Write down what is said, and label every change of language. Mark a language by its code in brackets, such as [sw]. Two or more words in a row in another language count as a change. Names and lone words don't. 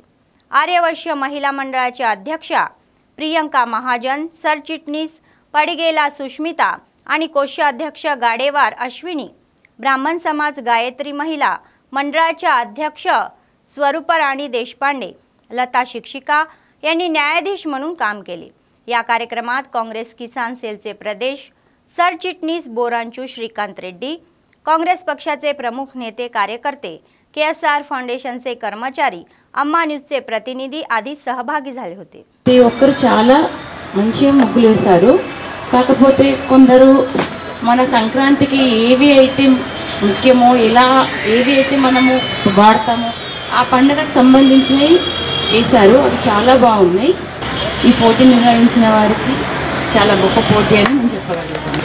[mr] आर्यवैश्य महिला मंडळाच्या अध्यक्षा प्रियंका महाजन, सरचिटणीस पडिगेला सुष्मिता आणि कोषाध्यक्ष गाडेवार अश्विनी, ब्राह्मण समाज गायत्री महिला मंडळाच्या अध्यक्ष स्वरूपराणी देशपांडे, लता शिक्षिका यांनी न्यायाधीश म्हणून काम केले. या कार्यक्रमात काँग्रेस किसान सेलचे प्रदेश सरचिटणीस बोरांचू श्रीकांत रेड्डी, काँग्रेस पक्षाचे प्रमुख नेते कार्यकर्ते, केएसआर फाउंडेशनचे कर्मचारी, अम्मा न्यूज प्रतिनिधी आदी सहभागी झाले होते. [te] ते ఒక్కరు చాలా మంచిగా ముగ్గులు వేశారు. కాకపోతే కొందరు మన సంక్రాంతికి ఏవి అయితే ముఖ్యమో, ఎలా ఏవి అయితే మనము వాడతామో ఆ పండుగకు సంబంధించినవి వేశారు. అవి చాలా బాగున్నాయి. ఈ పోటీ నిర్వహించిన వారికి చాలా గొప్ప పోటీ అని నేను చెప్పగలుగుతాను.